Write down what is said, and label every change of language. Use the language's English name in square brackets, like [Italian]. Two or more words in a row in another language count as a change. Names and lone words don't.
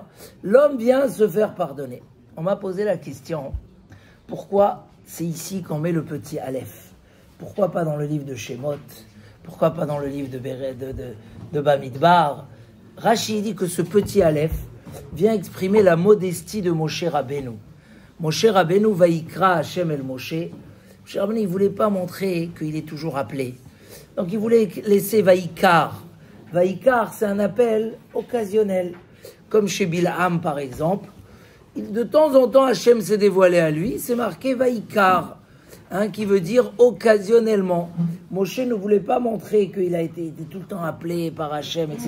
[French] L'homme vient se faire pardonner. On m'a posé la question, pourquoi c'est ici qu'on met le petit Aleph? Pourquoi pas dans le livre de Shemot? Pourquoi pas dans le livre de Bamidbar? Rashi dit que ce petit Aleph vient exprimer la modestie de Moshe Rabbeinu. [Hebrew] משה רבינו ויקרא ה' אל משה. [French] Moshe Rabbeinu, il ne voulait pas montrer qu'il est toujours appelé. Donc il voulait laisser Vayikar. Vayikar, c'est un appel occasionnel. Comme chez Bilham, par exemple. De temps en temps, Hashem s'est dévoilé à lui. C'est marqué Vayikar. Hein, qui veut dire occasionnellement. Moshe ne voulait pas montrer qu'il a été tout le temps appelé par Hachem, etc.